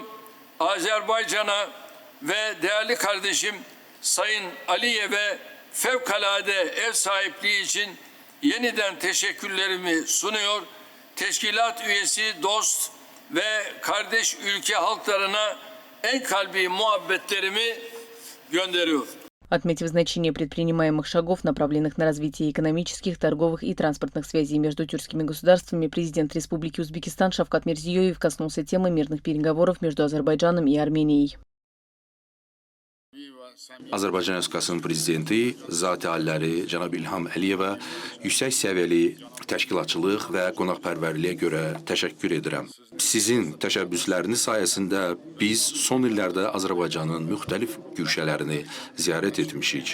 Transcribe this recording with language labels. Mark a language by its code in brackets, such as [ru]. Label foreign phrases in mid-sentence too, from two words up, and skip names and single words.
[tr] Azerbaycan'a ve değerli kardeşim Sayın Aliyev'e fevkalade ev sahipliği için yeniden teşekkürlerimi sunuyor. Teşkilat üyesi dost ve kardeş ülke halklarına en kalbi muhabbetlerimi gönderiyorum. [ru] Отметив значение предпринимаемых шагов, направленных на развитие экономических, торговых и транспортных связей между тюркскими государствами, президент Республики Узбекистан Шавкат Мирзиёев коснулся темы мирных переговоров между Азербайджаном и Арменией. [az] Azərbaycan Respublikasının prezidenti Zati Aliləri cənab İlham Əliyevə yüksək səviyyəli təşkilatçılıq və qonaqpərvərliyə görə təşəkkür edirəm. Sizin təşəbbüsləriniz sayəsində biz son illərdə Azərbaycanın müxtəlif güşələrini ziyarət etmişik.